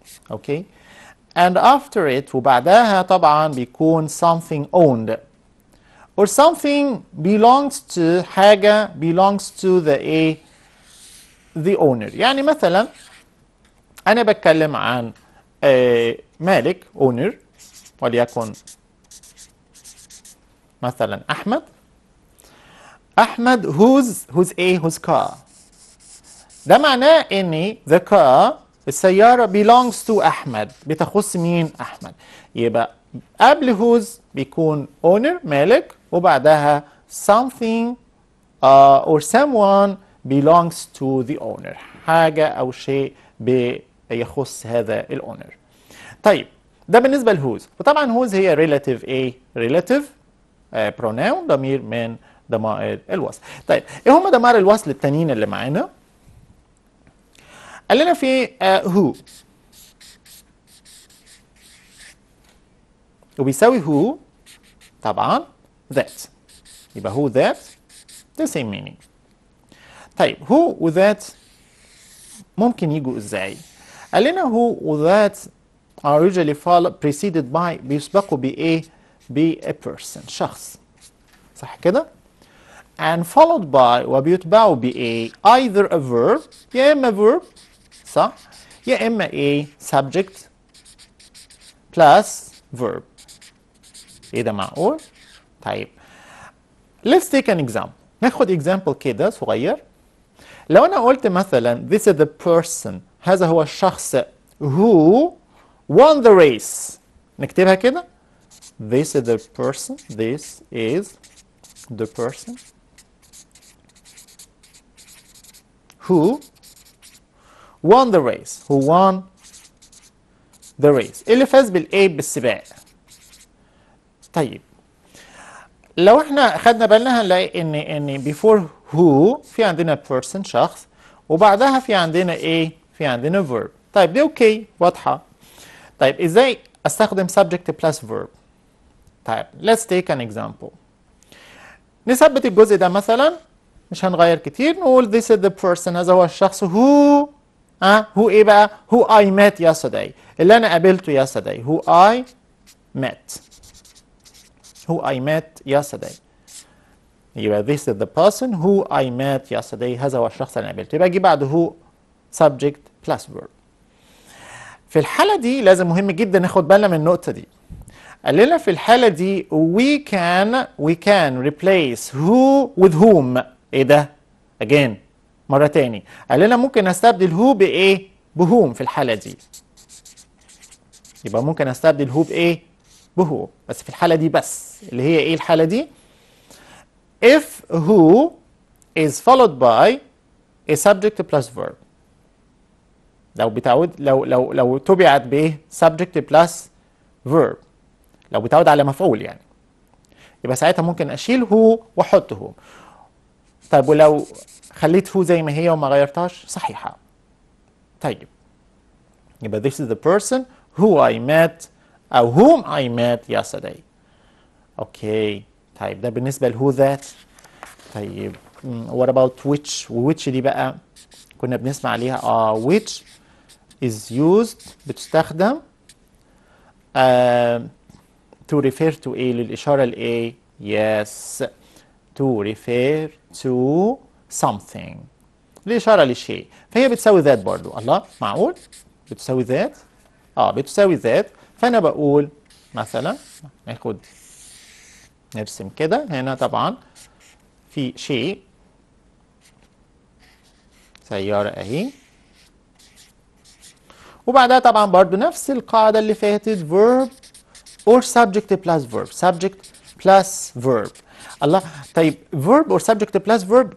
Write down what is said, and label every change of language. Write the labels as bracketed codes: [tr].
[en] okay, and after it [ar] وبعدها طبعا بيكون [en] something owned or something belongs to، حاجة belongs to the owner. [ar] يعني مثلا أنا بتكلم عن مالك owner، وليكن مثلا أحمد [en] whose car. [ar] ده معناه إن [en] the car [ar] السيارة [en] belongs to [ar] أحمد، بتخص مين؟ أحمد. يبقى قبل whose بيكون owner مالك، وبعدها [en] something or someone belongs to the owner، [ar] حاجة أو شيء بيخص هذا الأونر. طيب ده بالنسبة لهوز. وطبعا هوز هي relative relative pronoun، ضمير من ضمائر الوصل. طيب ايه هم ضمائر الوصل التانيين اللي معانا؟ قال لنا في who، وبيساوي who طبعا that. [en] يبقى who that the same meaning. [ar] طيب who و that ممكن يجوا ازاي؟ قال لنا who و that [en] are usually preceded by [ar] بيسبقوا بإيه؟ ب a person شخص صح كده؟ [en] and followed by [ar] وبيتبعوا بإيه؟ [en] either a verb [ar] يا إما verb صح؟ يا إما إيه؟ [en] subject plus verb. [ar] إيه ده معقول؟ طيب [en] let's take an example. [ar] ناخد example كده صغير. [en] لو أنا قلت مثلا this is the person [ar] هذا هو الشخص [en] who won the race نكتبها كده this is the person this is the person who won the race who won the race [ar] اللي فاز بالإيه بالسباق. طيب لو احنا خدنا بالنا هنلاقي ان before who في عندنا person شخص وبعدها في عندنا ايه؟ في عندنا verb. طيب دي اوكي واضحة. طيب ازاي استخدم subject plus verb؟ طيب let's take an example. [en] نثبت الجزء ده مثلا مش هنغير كتير نقول this is the person [ar] هذا هو الشخص [en] who who ايه بقى؟ who I met yesterday [ar] اللي انا قابلته [en] yesterday who I met who I met yesterday. يبقى this is the person who I met yesterday [ar] هذا هو الشخص اللي قابلته. يبقى اجي بعد who subject plus verb. في الحالة دي لازم مهم جدا ناخد بالنا من النقطة دي. قال لنا في الحالة دي [en] we can replace who with whom. [ar] ايه ده؟ again مرة تاني. قال لنا ممكن استبدل who بايه؟ بwhom في الحالة دي. يبقى ممكن استبدل who بايه؟ بwho بس في الحالة دي بس اللي هي ايه الحالة دي؟ [en] if who is followed by a subject plus verb. [ar] لو تبعت بايه؟ subject plus verb. لو بتعود على مفعول يعني. يبقى ساعتها ممكن اشيل who واحط who. طيب ولو خليت who زي ما هي وما غيرتهاش صحيحة. [en] طيب يبقى this is the person who I met أو whom I met yesterday. [ar] اوكي طيب ده بالنسبة ل who that. طيب [en] what about which؟ [ar] which دي بقى كنا بنسمع عليها [en] which is used [ar] بتستخدم [en] to refer to [ar] ايه للإشارة لإيه؟ [en] yes to refer to something [ar] الإشارة لشيء فهي بتساوي ذات برضو. الله معقول؟ بتساوي ذات؟ بتساوي ذات. فأنا بقول مثلا ناخد نرسم كده هنا طبعا في شيء سيارة اهي وبعدها طبعا برضو نفس القاعدة اللي فاتت verb or subject plus verb subject plus verb. الله طيب [en] verb or subject plus verb.